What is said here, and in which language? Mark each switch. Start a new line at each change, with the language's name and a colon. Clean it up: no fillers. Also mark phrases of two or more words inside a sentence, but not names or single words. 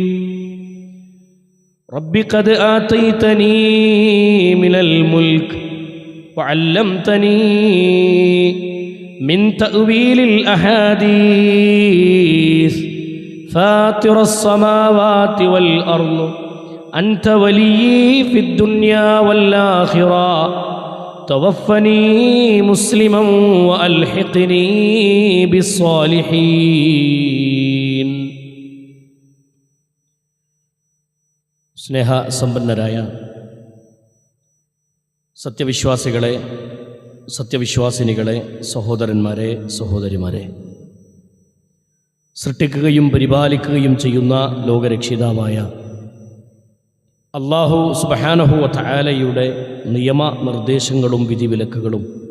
Arabic: رب قد آتيتني من الملك وعلمتني من تأويل الأحاديث فاطر السماوات والأرض أنت ولي في الدنيا والآخرة توفني مسلما وألحقني بالصالحين.
Malayalam: സ്നേഹ സമ്പന്നരായ സത്യവിശ്വാസികളെ, സത്യവിശ്വാസിനികളെ, സഹോദരന്മാരെ, സഹോദരിമാരെ, സൃഷ്ടിക്കുകയും പരിപാലിക്കുകയും ചെയ്യുന്ന ലോകരക്ഷിതാവായ
Arabic: الله سبحانه وتعالى
Malayalam: നിയമനിർദ്ദേശങ്ങളും വിധിവിലക്കുകളും